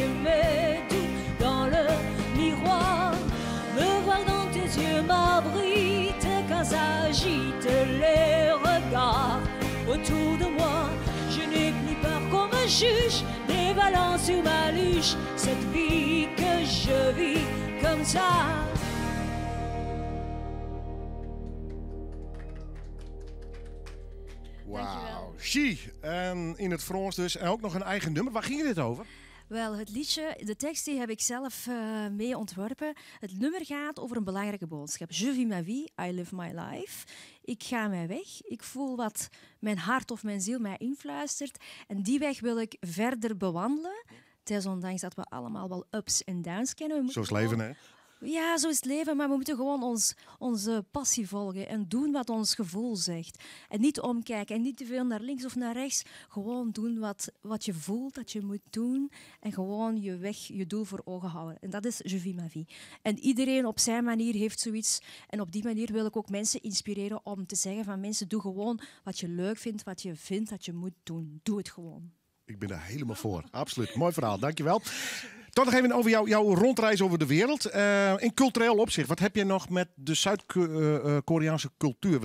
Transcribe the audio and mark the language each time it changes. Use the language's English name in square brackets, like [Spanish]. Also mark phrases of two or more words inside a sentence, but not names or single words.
[French] Aimer tout dans le miroir, me voir dans tes yeux m'abrite quand s'agitent les regards autour de moi. Je n'ai plus peur qu'on me juge, dévalant sur ma luche cette vie que je vis comme ça. [Dutch] Wauw, She. En in het Frans dus. En ook nog een eigen nummer. Waar ging dit over? Wel, het liedje, de tekst die heb ik zelf mee ontworpen. Het nummer gaat over een belangrijke boodschap. [French] Je vis ma vie, [English] I live my life. [Dutch] Ik ga mijn weg. Ik voel wat mijn hart of mijn ziel mij influistert. En die weg wil ik verder bewandelen. Desondanks dat we allemaal wel ups en downs kennen. Zo is het leven, hè? Ja, zo is het leven, maar we moeten gewoon onze passie volgen en doen wat ons gevoel zegt. En niet omkijken en niet te veel naar links of naar rechts. Gewoon doen wat je voelt dat je moet doen en gewoon je weg, je doel voor ogen houden. En dat is Je vis ma vie. En iedereen op zijn manier heeft zoiets. En op die manier wil ik ook mensen inspireren om te zeggen van mensen, doe gewoon wat je leuk vindt, wat je vindt dat je moet doen. Doe het gewoon. Ik ben daar helemaal voor. Absoluut. Mooi verhaal. Dankjewel. Toch nog even over jouw rondreis over de wereld. In cultureel opzicht, wat heb je nog met de Zuid-Koreaanse cultuur?